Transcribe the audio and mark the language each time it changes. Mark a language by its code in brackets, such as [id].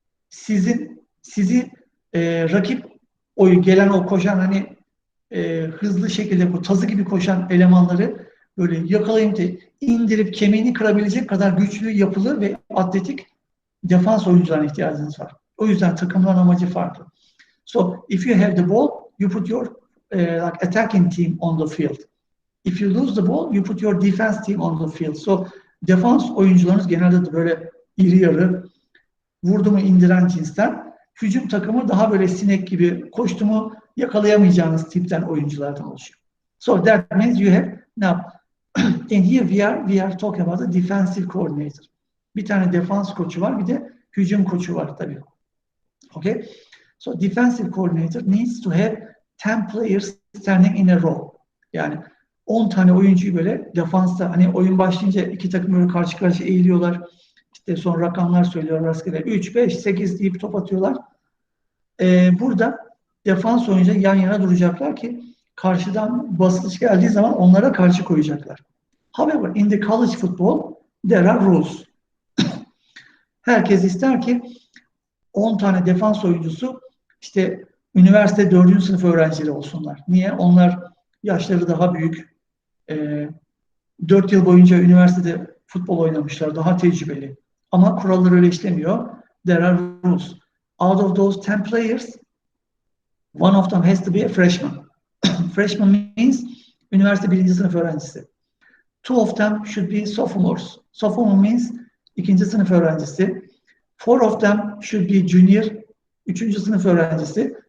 [tr] sizi rakip gelen o koşan hani hızlı şekilde bu tazı gibi koşan elemanları böyle yakalayıp indirip kemiğini kırabilecek kadar güçlü, yapılı ve atletik defans oyuncularına ihtiyacınız var. O yüzden takımların amacı farklı. [en] So if you have the ball, you put your like attacking team on the field. If you lose the ball, you put your defense team on the field. [tr] So defans oyuncularınız genelde de böyle iri yarı, vurdu mu indiren cinsten. Hücum takımı daha böyle sinek gibi, koştu mu yakalayamayacağınız tipten oyunculardan oluşuyor. [en] So that means you have now in here we are talking about a defensive coordinator. [tr] Bir tane defans koçu var, bir de hücum koçu var tabii. [en] Okay? So defensive coordinator needs to have 10 players standing in a row. [tr] Yani 10 tane oyuncuyu böyle defansta, hani oyun başlayınca iki takım böyle karşı karşıya eğiliyorlar. İşte son rakamlar söylüyorlar rastgele. 3, 5, 8 deyip top atıyorlar. Burada defans oyuncu yan yana duracaklar ki karşıdan basınç geldiği zaman onlara karşı koyacaklar. [en] However, in the college football there are rules. [tr] Herkes ister ki 10 tane defans oyuncusu işte üniversite 4. sınıf öğrencileri olsunlar. Niye? Onlar yaşları daha büyük. 4 yıl boyunca üniversitede futbol oynamışlar. Daha tecrübeli. Ama kurallar öyle işlemiyor. [en] There are rules. Out of those 10 players, one of them has to be a freshman. Freshman means [tr] üniversite 1. sınıf öğrencisi. [en] 2 of them should be sophomores. Sophomore means [tr] 2. sınıf öğrencisi. [en] 4 of them should be junior, [tr] 3. sınıf öğrencisi.